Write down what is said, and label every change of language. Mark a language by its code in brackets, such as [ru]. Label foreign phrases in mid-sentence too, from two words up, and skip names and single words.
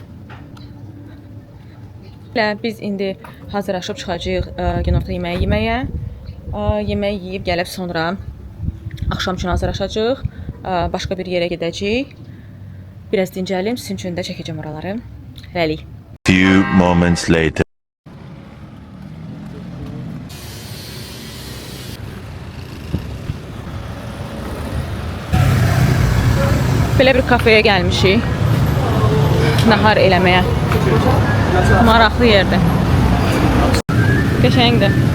[az] Biz indi hazırlaşıb çıxacağıq günorta yeməyi yeməyə. Yemək yeyib gəlib sonra axşam üçün hazırlaşacağıq. Başqa bir yerə gedəcəyik. Biraz dincəlim, sizin üçün də çəkəcəm oraları. Hələlik. [en] Few moments later. [az] Belə bir kafeyə gəlmişik. Nahar eləməyə. Maraqlı yerdir. Qəşəngdir.